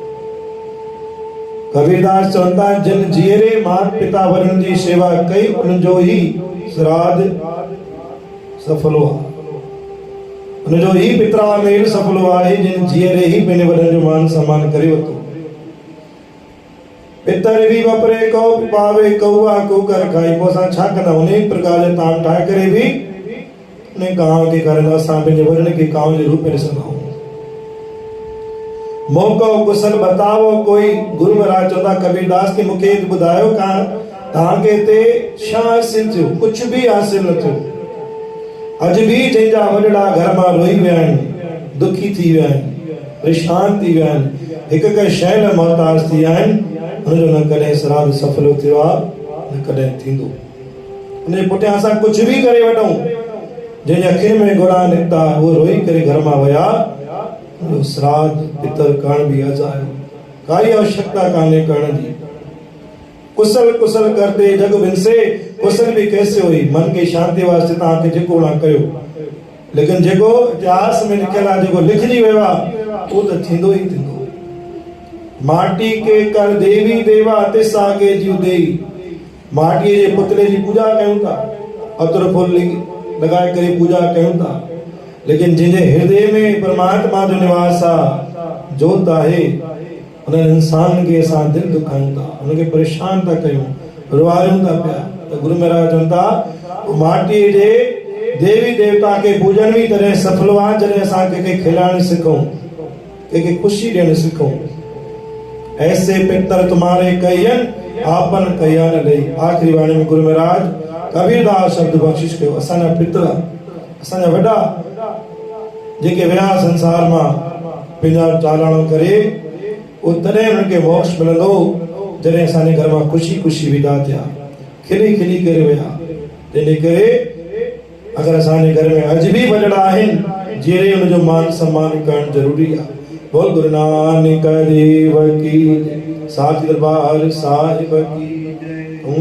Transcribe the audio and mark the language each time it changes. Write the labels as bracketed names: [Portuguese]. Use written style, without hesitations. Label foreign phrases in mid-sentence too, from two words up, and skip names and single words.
[Sindhi] कबीरदास चवंदा, जिन जीअरे मात पिता वरनि जी शेवा कई, उनजो ही श्राद्ध सफलो आहे। उनजो ही पितरा मेल सफलो आहे, जिन जीअरे ही पंहिंजे वॾनि जो मान सम्मान करे वरितो। [Hindi] पितर भी बपरे को पावे, कौआ कुकर खाई। [Sindhi] पोइ असां छा कंदा, अनेक प्रकार जा ताम ठाहे करे बि उन गांव खे करंदा, असां पंहिंजे वॾनि खे गांव जे रूप में ॾिसंदा आहियूं। [Hindi] मौको कुशल बतावो कोई। [Sindhi] गुरु महाराज चवंदा कबीरदास खे, मूंखे ॿुधायो का तव्हांखे हिते छा हासिल थियो? कुझु बि हासिल न थियो। अॼु बि जंहिंजा वॾड़ा घर मां रोई विया आहिनि, दुखी थी विया आहिनि, परेशान थी विया आहिनि, हिक हिक शइ लाइ मोहताज थी विया आहिनि, हुनजो न कॾहिं श्राद्ध सफलो थियो आहे, न कॾहिं थींदो। हुनजे पुठियां असां कुझु बि करे वठूं, जंहिंजे अखियुनि में घोड़ा निकिता, उहो रोई करे घर मां विया, श्राद्ध पितर करण बि अजायो, काई आवश्यकता कान्हे करण जी। [Hindi] कुशल कुशल करते जग बिनसे, कुशल भी कैसे हुई। [Sindhi] मन के शांति वास्ते तव्हांखे जेको न कयो, लेकिन जेको इतिहास में लिखियल आहे, जेको लिखजी वियो आहे, उहो त थींदो ई थींदो। [Hindi] माटी के कर देवी देवा, तिस आगे जीव देई। [Sindhi] माटीअ जे पुतले जी पूजा कयूं था, अतर फुल लॻाए करे पूजा कयूं था, लेकिन जंहिंजे हृदय में परमात्मा जो निवास आहे, जोत आहे, उन इंसान खे असां दिलि दुखायूं था, उनखे परेशान था कयूं, रुवारियूं था पिया। त गुरु महाराज चवनि था, माटीअ जे देवी देवता खे पूजन बि तॾहिं सफलो आहे जॾहिं असां कंहिंखे खिलाइण सिखूं, कंहिंखे ख़ुशी ॾियण सिखूं। [Hindi] ऐसे पितर तुम्हारे कयन, आपन कया न लई। [Sindhi] आखिरी वाणी में गुरु महाराज कबीरदास शब्द बख्शिश कयो। असांजा पितर, असांजा वॾा जेके विया संसार मां पंहिंजा चालाणो करे, उहो तॾहिं उन्हनि खे मोक्ष मिलंदो जॾहिं असांजे घर मां ख़ुशी ख़ुशी विदा थिया, खिली खिली करे विया। तंहिंजे करे अगरि असांजे घर में अॼु बि वॾड़ा आहिनि, जहिड़े हुनजो मान सम्मान करणु ज़रूरी आहे। [Hindi] बोल गुरु नानक देव की, साची दरबार साहिब की।